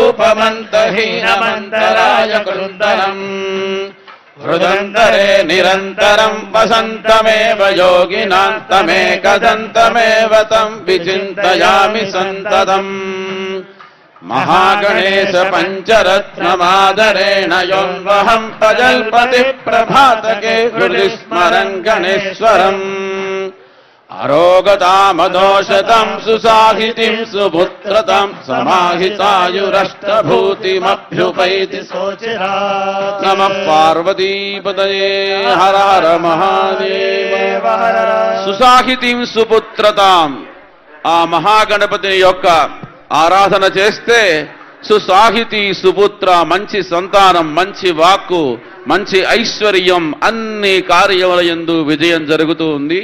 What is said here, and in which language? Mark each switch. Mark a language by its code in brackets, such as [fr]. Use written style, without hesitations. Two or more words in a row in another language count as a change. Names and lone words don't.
[sa] उपमन्तहीनमन्तराय कृन्दनम् हृदन्तरे निरन्तरं वसन्तमेव योगिनान्तमेकदन्तमेव तं विचिन्तयामि सन्ततम् महागणेश पञ्चरत्नमादरेण योऽन्वहं प्रजल्पति प्रभातके हृदि स्मरन् गणेश्वरम् अरोगतामदोषतं सुसाहितिं सुपुत्रतां समाहितायुरष्टभूतिमभ्युपैति सोचिरात् नमः पार्वतीपतये हर हर महादेव సుసాహితిం సుపుత్రతాం [te] ఆ మహాగణపతి యొక్క ఆరాధన చేస్తే సుసాహితి సుపుత్ర మంచి సంతానం మంచి వాక్కు మంచి ఐశ్వర్యం అన్ని కార్యముల యందు విజయం జరుగుతూ ఉంది.